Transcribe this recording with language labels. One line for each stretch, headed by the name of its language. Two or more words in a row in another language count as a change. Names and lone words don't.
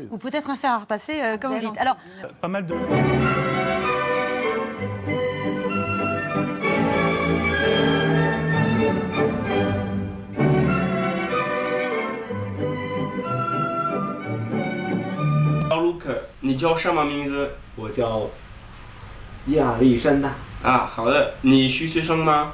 French: Ou peut-être un fer à repasser, comme vous dites. Alors, Pas mal de... Luke，
Chinese: 你叫什么名字？我叫亚历山大。啊，好的，你是学生吗？